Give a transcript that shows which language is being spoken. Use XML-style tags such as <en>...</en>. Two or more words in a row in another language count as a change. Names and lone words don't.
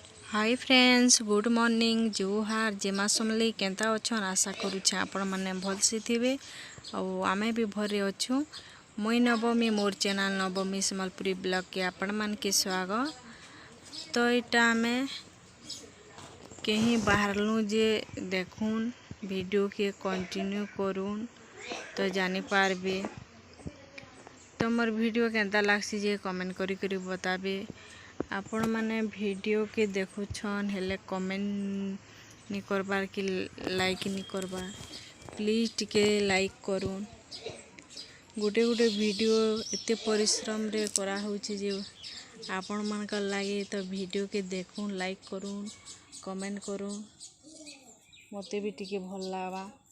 <en>Hi friends, good morning,</en> <spv>ଜୋହାର ଜେମା ସମଲି କେଁତା ଅଛନ। ଆଶା କରୁଛେ ଆପଣ ମାନେ ଭଲସେ ଥିବେ ଆଉର ଆମେ ଭି ଭରେ ଅଛୁ। ମୁଇ ନବମୀ ମୋର ଚ୍ୟାନେଲ ନବମୀ ସମ୍ବଲପୁରୀ ବ୍ଲଗ କେ ଆପଣ ମାନ କେ ସ୍ୱାଗତ। ତ ଇଟା ଆମେ କହିଁ ବାହାରଲୁ ଜେ ଦେଖୁନ ଭିଡିଓ କେ କଣ୍ଟିନ୍ୟୁ କରୁଁ ତ ଜାନି ପାରବେ। ତ ମୋର ଭିଡିଓ କେଁତା ଲାଗସି ଜେ କମେଣ୍ଟ କରି ବତାବେ। ଆପଣ ମାନେ ଭିଡିଓ କେ ଦେଖୁଛନ ହେଲେ କମେଣ୍ଟ ନି କରବାର କି ଲାଇକ ନି କରବାର, ପ୍ଲିଜ ଟିକେ ଲାଇକ କରୁଁ। ଗୋଟେ ଗୋଟେ ଭିଡିଓ ଏତେ ପରିଶ୍ରମ ରେ କରା ହୋଛି ଜେ ଆପଣ ମାନକା ଲାଗେ। ତ ଭିଡିଓ କେ ଦେଖୁନ, ଲାଇକ କରୁଁ, କମେଣ୍ଟ କରୁଁ, ମତେ ଭି ଟିକେ ଭଲ ଲାଗା।</spv>